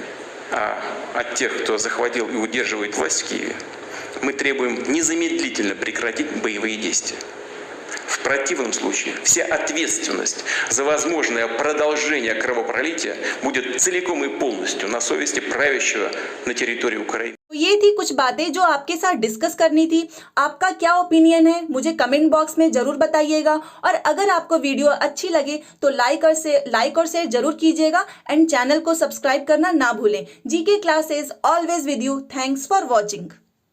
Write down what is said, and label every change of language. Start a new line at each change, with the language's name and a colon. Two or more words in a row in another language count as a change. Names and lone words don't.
Russian: А от тех, кто захватил и удерживает власть в Киеве, мы требуем незамедлительно прекратить боевые действия. В противном случае вся ответственность за возможное продолжение кровопролития будет целиком и полностью на совести правящего на территории Украины.
Hindi: तो ये थी कुछ बातें जो आपके साथ डिस्कस करनी थी। आपका क्या ओपिनियन है मुझे
English: comment box
Hindi: में जरूर बताइएगा। और अगर आपको वीडियो अच्छी लगे तो लाइक और शेयर जरूर कीजिएगा
English: and channel
Hindi: को सब्सक्राइब करना ना भूलें।
English: GK Classes always with you. Thanks for watching.